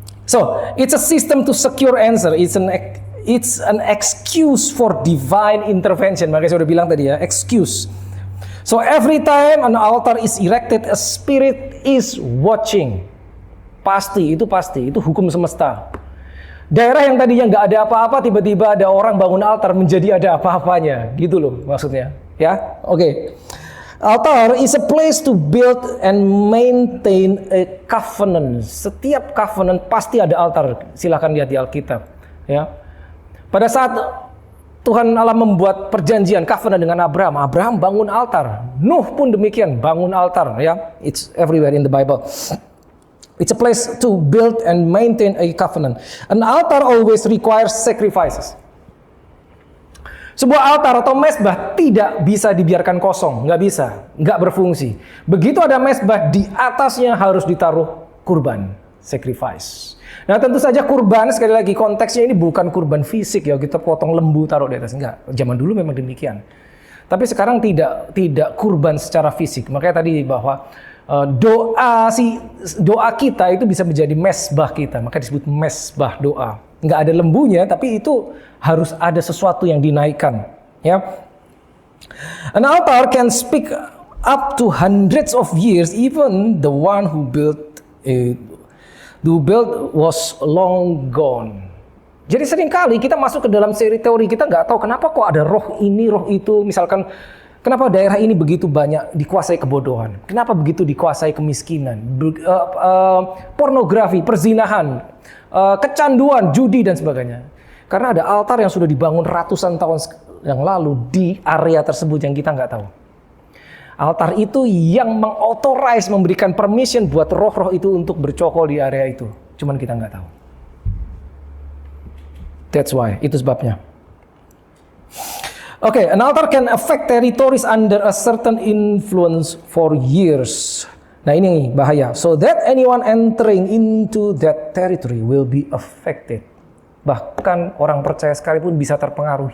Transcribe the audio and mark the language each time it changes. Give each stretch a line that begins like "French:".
English: So, it's a system to secure answer. It's an excuse for divine intervention.
Indonesian: Makanya saya udah bilang tadi ya,
English: excuse. So, every time an altar is erected, a spirit is watching.
Indonesian: Pasti, itu hukum semesta. Daerah yang tadinya nggak ada apa-apa, tiba-tiba ada orang bangun altar menjadi ada apa-apanya, gitu loh maksudnya. Ya, oke.
English: Altar is a place to build and maintain a covenant.
Indonesian: Setiap covenant pasti ada altar. Silakan lihat di Alkitab. Ya, pada saat Tuhan Allah membuat perjanjian covenant dengan Abraham bangun altar. Nuh pun demikian, bangun altar.
English: Ya, it's everywhere in the Bible. It's a place to build and maintain a covenant. An altar always requires sacrifices.
Indonesian: Sebuah altar atau mezbah tidak bisa dibiarkan kosong, nggak berfungsi. Begitu ada mezbah, di atasnya harus ditaruh kurban, sacrifice. Nah, tentu saja kurban, sekali lagi konteksnya ini bukan kurban fisik ya, kita potong lembu taruh di atas, enggak. Zaman dulu memang demikian. Tapi sekarang tidak kurban secara fisik. Makanya tadi bahwa doa kita itu bisa menjadi mezbah kita, maka disebut mezbah doa. Nggak ada lembunya, tapi itu harus ada sesuatu yang dinaikkan.
English: Ya, an altar can speak up to hundreds of years, even the one who built was long gone.
Indonesian: Jadi seringkali kita masuk ke dalam teori kita nggak tahu kenapa kok ada roh ini, roh itu, misalkan. Kenapa daerah ini begitu banyak dikuasai kebodohan? Kenapa begitu dikuasai kemiskinan? Pornografi, perzinahan, kecanduan, judi dan sebagainya. Karena ada altar yang sudah dibangun ratusan tahun yang lalu di area tersebut yang kita nggak tahu. Altar itu yang mengauthorize, memberikan permission buat roh-roh itu untuk bercokol di area itu. Cuman kita nggak tahu.
English: That's why,
Indonesian: itu sebabnya.
English: Okay, an altar can affect territories under a certain influence for years. Nah,
Indonesian: ini bahaya.
English: So that anyone entering into that territory will be affected.
Indonesian: Bahkan orang percaya sekalipun bisa terpengaruh.